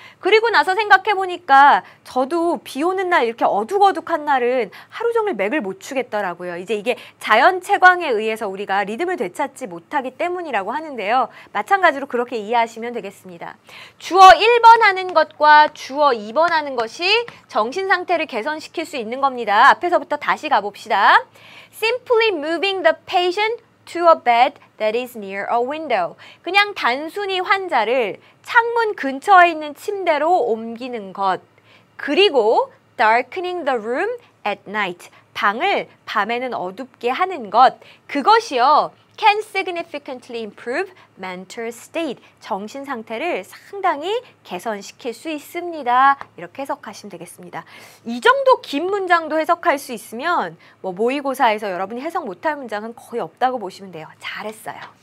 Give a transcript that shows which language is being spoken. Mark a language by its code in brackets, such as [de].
[ko] 그리고 나서 생각해보니까 저도 비 오는 날 이렇게 어둑어둑한 날은 하루 종일 맥을 못 추겠더라고요. 이제 이게 자연 채광에 의해서 우리가 리듬을 되찾지 못하기 때문이라고 하는데요. 마찬가지로 그렇게 이해하시면 되겠습니다. 주어 1번 하는 것과 주어 2번 하는 것이 정신 상태를 개선시킬 수 있는 겁니다. 앞에서부터 다시 가봅시다. [en] Simply moving the patient to a bed that is near a window. [ko] 그냥 단순히 환자를 창문 근처에 있는 침대로 옮기는 것. 그리고 [en] darkening the room at night. [ko] 방을 밤에는 어둡게 하는 것. 그것이요. [en] can significantly improve mental state. [ko] 정신 상태를 상당히 개선시킬 수 있습니다. 이렇게 해석하시면 되겠습니다. 이 정도 긴 문장도 해석할 수 있으면 뭐 모의고사에서 여러분이 해석 못할 문장은 거의 없다고 보시면 돼요. 잘했어요.